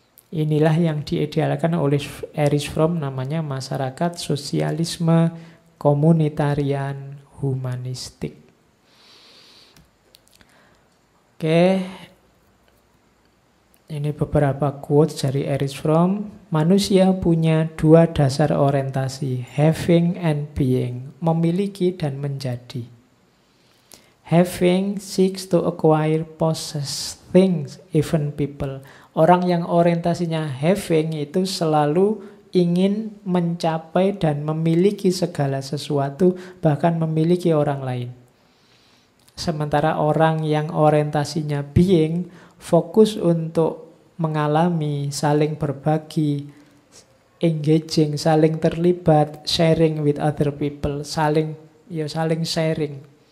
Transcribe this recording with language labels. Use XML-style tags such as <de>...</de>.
<id>Inilah yang diidealkan oleh Erich Fromm, namanya masyarakat sosialisme, komunitarian, humanistik. Oke, ini beberapa quotes dari Erich Fromm. Manusia punya 2 dasar orientasi,</id> <en>having and being,</en> <id>memiliki dan menjadi.</id> <en>Having seeks to acquire, possess things, even people.</en> <id>Orang yang orientasinya having itu selalu ingin mencapai dan memiliki segala sesuatu, bahkan memiliki orang lain. Sementara orang yang orientasinya being, fokus untuk mengalami, saling berbagi, engaging, saling terlibat,</id> <en>sharing with other people,</en> <id>saling sharing.</id>